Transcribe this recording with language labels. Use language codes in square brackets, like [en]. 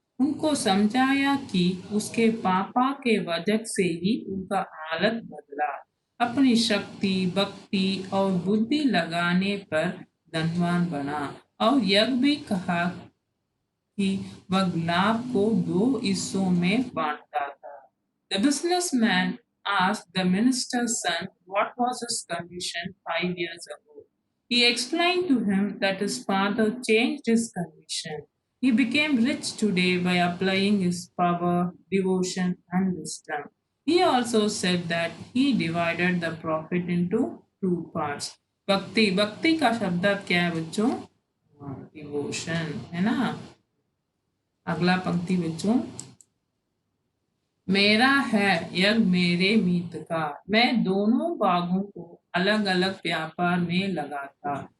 [hi] उनको समझाया कि उसके पापा के वजह से ही उनका हालत बदला। अपनी शक्ति, भक्ति और बुद्धि लगाने पर धनवान बना और यह भी कहा कि वह लाभ को 2 हिस्सों में बांटता था। [en] The businessman asked the minister's son what was his condition 5 years ago. He explained to him that his father changed his condition. He became rich today by applying his power, devotion, and wisdom. He also said that he divided the profit into 2 parts. [hi] भक्ति का शब्द क्या है बच्चों? Devotion है ना। अगला पंक्ति बच्चों। मेरा है यज्ञ मेरे मीत का, मैं दोनों भागों को अलग अलग व्यापार में लगा था।